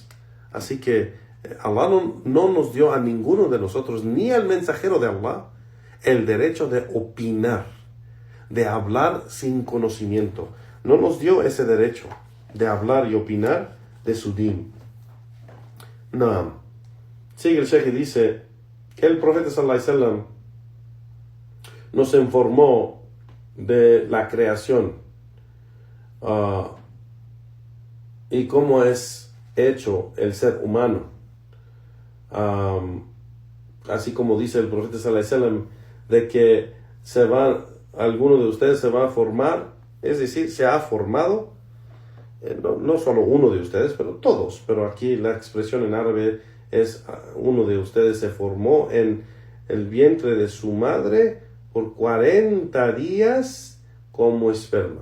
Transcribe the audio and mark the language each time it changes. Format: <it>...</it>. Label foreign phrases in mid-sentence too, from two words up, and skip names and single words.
<es>Así que Allah no nos dio a ninguno de nosotros, ni al mensajero de Allah, el derecho de opinar, de hablar sin conocimiento. No nos dio ese derecho de hablar y opinar de su din. No. Sigue el Sheikh y dice que el profeta</es> <ar>صلى الله عليه وسلم</ar> <es>nos informó de la creación y cómo es hecho el ser humano. Así como dice el profeta</es> <ar>صلى الله عليه وسلم</ar> <es>de que alguno de ustedes se va a formar, es decir, se ha formado, no solo uno de ustedes, pero todos, pero aquí la expresión en árabe es uno de ustedes se formó en el vientre de su madre por 40 días como esperma.</es>